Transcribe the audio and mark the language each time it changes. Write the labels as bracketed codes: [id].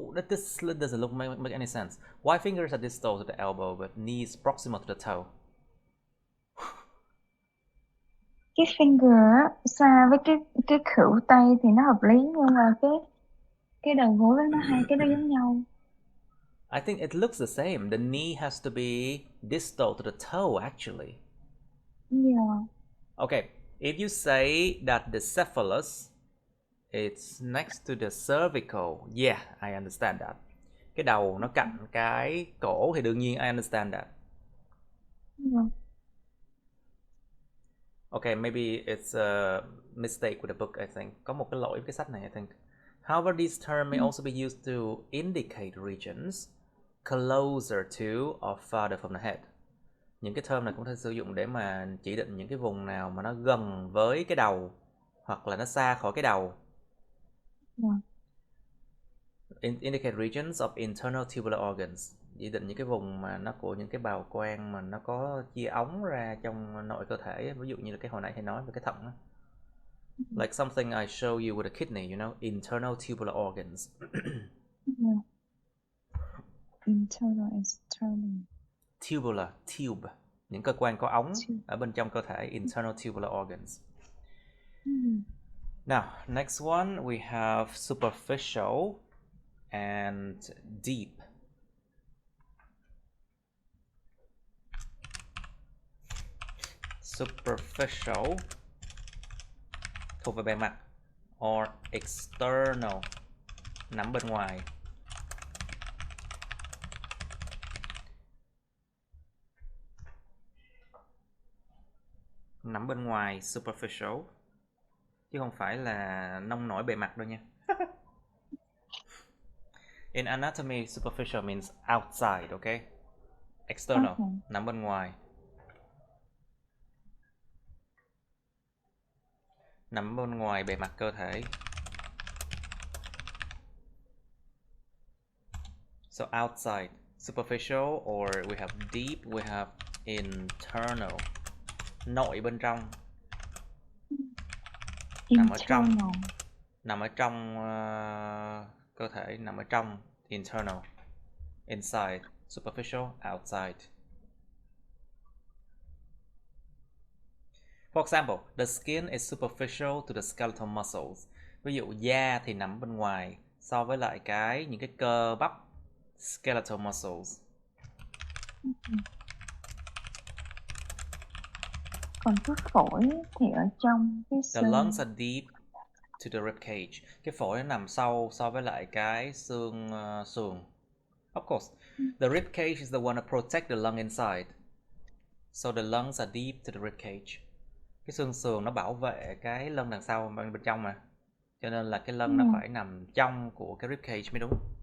[en] This doesn't look make any sense. Why fingers are distal to the elbow but knees proximal to the toe? [vi] Cái finger á, xa với cái khuỷu tay thì nó hợp lý, nhưng mà cái đầu gối với nó hai cái đó giống nhau. [en] I think it looks the same. The knee has to be distal to the toe actually. Yeah. Okay, if you say that the cephalus is next to the cervical, yeah, I understand that. [vi] Cái đầu nó cạnh cái cổ thì đương nhiên [en] I understand that. Yeah. Okay, maybe it's a mistake with the book, I think. [vi] Có một cái lỗi với cái sách này, [en] I think. However, this term may also be used to indicate regions closer to or farther from the head. [vi] Những cái term này cũng thể sử dụng để mà chỉ định những cái vùng nào mà nó gần với cái đầu hoặc là nó xa khỏi cái đầu. [en] Yeah. Indicate regions of internal tubular organs, [vi] chỉ định những cái vùng mà nó của những cái bào quang mà nó có chia ống ra trong nội cơ thể, ví dụ như là cái hồi nãy thầy nói về cái thận đó. [en] Like something I show you with a kidney, you know, internal tubular organs. Yeah. Internal, external. Tubular, tube, [vi] những cơ quan có ống ở bên trong cơ thể, [en] internal tubular organs. Now, next one we have superficial and deep. [vi] Superficial thuộc về bề mặt, [en] or external, [vi] nằm bên ngoài. Nằm bên ngoài, superficial, chứ không phải là nông nổi bề mặt đâu nha. [en] In anatomy, superficial means outside, okay? [vi] External, nằm bên ngoài. Nằm bên ngoài bề mặt cơ thể. [en] So outside, superficial, or we have deep, we have internal, [vi] nội bên trong. Nằm ở trong, nằm ở trong cơ thể, nằm ở trong, [en] internal, inside, superficial, outside. For example, the skin is superficial to the skeletal muscles. [vi] Ví dụ da thì nằm bên ngoài so với lại những cái cơ bắp, [en] skeletal muscles. [vi] Còn cái phổi thì ở trong cái xương. [en] The lungs are deep to the rib cage. [vi] Cái phổi nó nằm sâu so với lại cái xương sườn. [en] Of course, the rib cage is the one that protect the lung inside. So the lungs are deep to the rib cage. [vi] Cái xương sườn nó bảo vệ cái lưng đằng sau bên trong mà. Cho nên là cái lưng nó phải nằm trong của cái rib cage mới đúng.